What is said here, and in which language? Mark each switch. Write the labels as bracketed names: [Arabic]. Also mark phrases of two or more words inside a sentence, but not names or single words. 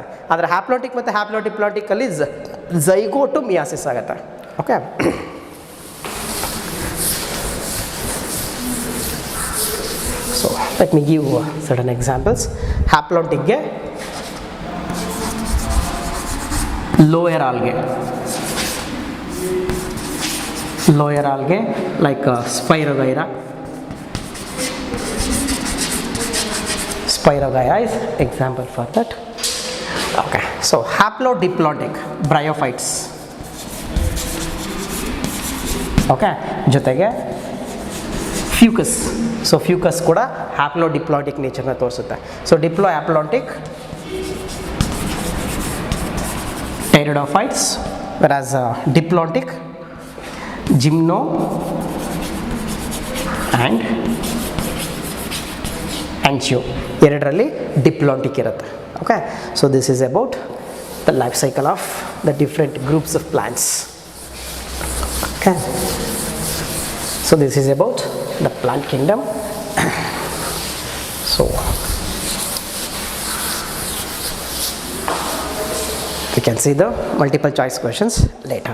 [Kannada] ಆದರೆ ಹ್ಯಾಪ್ಲಾಂಟಿಕ್ ಮತ್ತು ಹ್ಯಾಪ್ಲೋಡಿಪ್ಲಾಂಟಿಕಲ್ಲಿ ಝೈಗೋಟು ಮಿಯಾಸಿಸ್ ಆಗುತ್ತೆ. [English] okay, so let me give certain examples. ಹ್ಯಾಪ್ಲಾಂಟಿಕ್ಗೆ lower algae like Spirogyra is example for that. Okay, so haplodiplontic bryophytes. [Kannada] Okay, ಜೊತೆಗೆ ಫ್ಯೂಕಸ್. ಸೊ ಫ್ಯೂಕಸ್ ಕೂಡ [English] haplodiplontic nature [Kannada] ತೋರಿಸುತ್ತೆ. [English] so diplohaplontic pteridophytes, whereas diplontic gymno and anchio [Kannada] ಎರಡರಲ್ಲಿ ಡಿಪ್ಲಾಂಟಿಕ್ ಇರುತ್ತೆ. [English] okay, so this is about the life cycle of the different groups of plants. okay, so this is about the plant kingdom. ಸೊ we can see the multiple choice questions later.